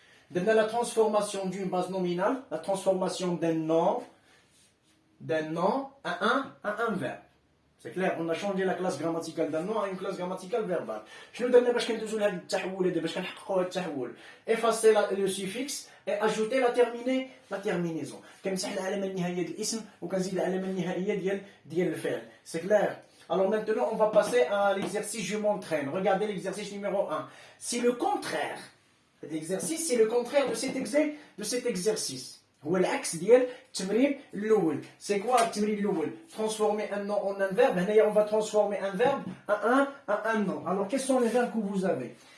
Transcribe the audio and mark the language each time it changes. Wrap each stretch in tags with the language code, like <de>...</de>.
<fr>Donne la transformation d'une base nominale, la transformation d'un nom à un verbe. C'est clair, on a changé la classe grammaticale d'un nom à une classe grammaticale verbale. Je nous donne</fr> <ar>باش كندوزو لهاد التحول هذا باش كنحققوا هذا التحول.</ar> <fr>Effacer le suffixe et ajouter la terminaison.</fr> <ar>كنمسح العلامة النهائية ديال الاسم وكنزيد العلامة النهائية ديال الفعل.</ar> <fr>C'est clair. Alors maintenant, on va passer à l'exercice je m'entraîne. Regardez l'exercice numéro 1. C'est le contraire. L'exercice, c'est le contraire de cet exercice.</fr> <ar>هو العكس ديال التمرين الاول.</ar> <fr>C'est quoi</fr> <ar>التمرين الاول?</ar> <fr>Transformer un nom en un verbe. هنايا on va transformer un verbe à un nom. Alors quels sont les verbes que vous avez?</fr>